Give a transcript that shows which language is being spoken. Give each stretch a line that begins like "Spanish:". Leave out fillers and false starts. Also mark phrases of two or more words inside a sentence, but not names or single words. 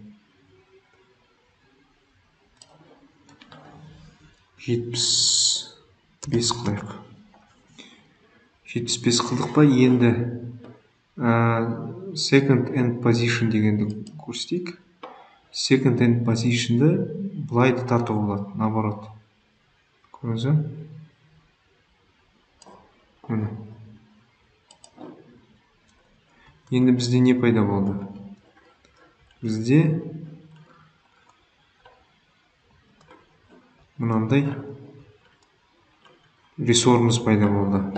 Kazakh: 75 қылайық. 75 қылдық па? Енді
English: second end position
Kazakh: дегенді көрсетейік.
English: Second end position'ды
Kazakh: бұлайды тарту болады, наоборот. Көріңіз бе? Міне. Енді бізде не пайда болды? Бізде мынандай рессорымыз пайда болды.